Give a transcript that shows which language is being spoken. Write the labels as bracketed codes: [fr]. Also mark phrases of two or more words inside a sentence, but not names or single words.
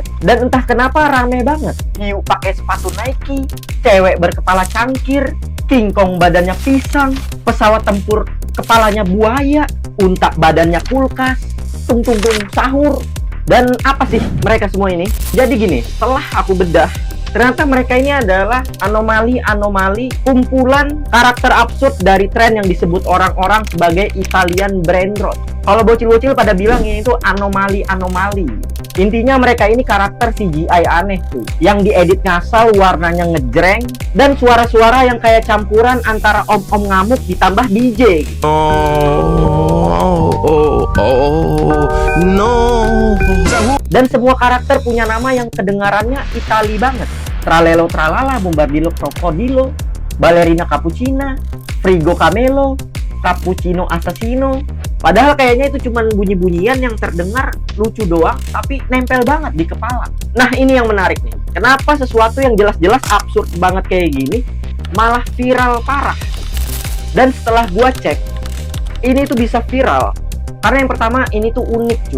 [id] Dan entah kenapa rame banget. Hiu pakai sepatu Nike, cewek berkepala cangkir, King Kong badannya pisang, pesawat tempur kepalanya buaya, unta badannya kulkas, tung-tung-tung sahur. Dan apa sih mereka semua ini? Jadi gini, setelah aku bedah, ternyata mereka ini adalah anomali-anomali kumpulan karakter absurd dari tren yang disebut orang-orang sebagai [en] Italian brain rot. [id] Kalau bocil-bocil pada bilang ini tuh anomali-anomali. Intinya mereka ini karakter CGI aneh tuh, yang diedit ngasal, warnanya ngejreng, dan suara-suara yang kayak campuran antara om-om ngamuk ditambah DJ. No. Dan semua karakter punya nama yang kedengarannya Itali banget. Tralelo Tralala, Bombardilo Crocodilo, Ballerina Cappuccina, Frigo Camelo, Cappuccino Assassino. Padahal kayaknya itu cuma bunyi-bunyian yang terdengar lucu doang, tapi nempel banget di kepala. Nah, ini yang menarik nih. Kenapa sesuatu yang jelas-jelas absurd banget kayak gini malah viral parah? Dan setelah gua cek, ini tuh bisa viral karena yang pertama, ini tuh unik cuy.